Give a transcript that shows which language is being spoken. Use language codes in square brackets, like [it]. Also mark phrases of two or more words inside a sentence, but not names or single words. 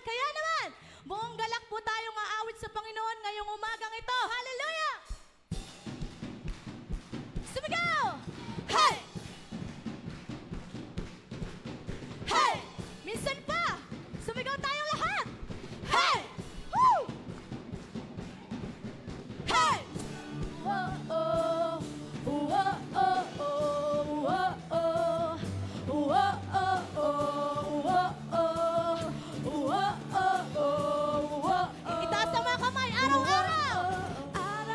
[tl] Kaya naman, buong galak po tayong aawit sa Panginoon ngayong umagang ito. Hallelujah! Sumigaw! Hey! Hey! Minsan pa! Sumigaw tayong lahat! Hey! Woo! Hey! Whoa-oh! Whoa-oh! Whoa-oh! Whoa-oh! Whoa-oh! Whoa-oh! Itaas ang mga kamay! Araw-araw!